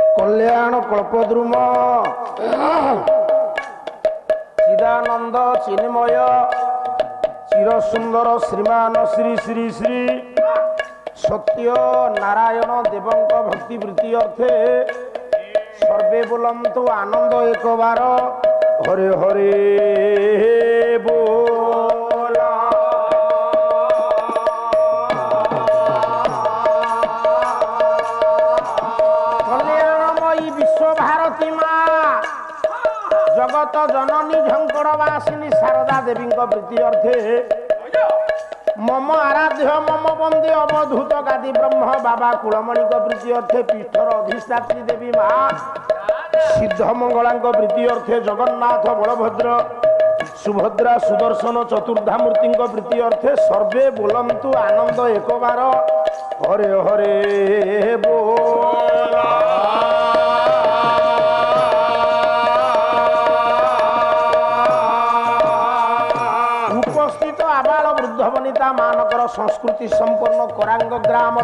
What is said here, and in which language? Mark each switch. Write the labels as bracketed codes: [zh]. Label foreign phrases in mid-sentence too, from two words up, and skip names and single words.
[or] କଲ୍ୟାଣ କଳ୍ପଦ୍ରୁମ ଚିଦାନନ୍ଦ ଚିନ୍ମୟ ଚିରସୁନ୍ଦର ଶ୍ରୀମାନ ଶ୍ରୀ ଶ୍ରୀ ଶ୍ରୀ ସତ୍ୟ ନାରାୟଣ ଦେବଙ୍କ ଭକ୍ତିବୃତ୍ତି ଅର୍ଥେ ସର୍ବେ ବୋଲନ୍ତୁ ଆନନ୍ଦ ଏକ ବାର ହରେ ହରେ ବୋଲ। କଲ୍ୟାଣମୟୀ ବିଶ୍ୱ ଭାରତୀ ମାଁ ଜଗତ ଜନନୀ ଝଙ୍କଡ଼ବାସିନୀ ଶାରଦା ଦେବୀ ପ୍ରୀତି ଅର୍ଥେ ମମ ଆରାଧ୍ୟ ମମ ବନ୍ଦେ ଅବଧୂତ ଗାଦୀ ବ୍ରହ୍ମ ବାବା କୁଳମଣି ପ୍ରୀତି ଅର୍ଥେ ପୀଠର ଅଧିଷ୍ଠାତ୍ରୀ ଦେବୀ ମାଁ ସିଦ୍ଧମଙ୍ଗଳା ପ୍ରୀତି ଅର୍ଥେ ଜଗନ୍ନାଥ ବଳଭଦ୍ର ସୁଭଦ୍ରା ସୁଦର୍ଶନ ଚତୁର୍ଧା ମୂର୍ତ୍ତି ପ୍ରୀତି ଅର୍ଥେ ସର୍ବେ ବୋଲନ୍ତୁ ଆନନ୍ଦ ଏକ ବାର ହରେ ହରେ ବୋଲ। ଉପସ୍ଥିତ ଆବାଳ ବୃଦ୍ଧ ବନିତା ମାନଙ୍କର ସଂସ୍କୃତି ସମ୍ପନ୍ନ କରାଙ୍ଗ ଗ୍ରାମର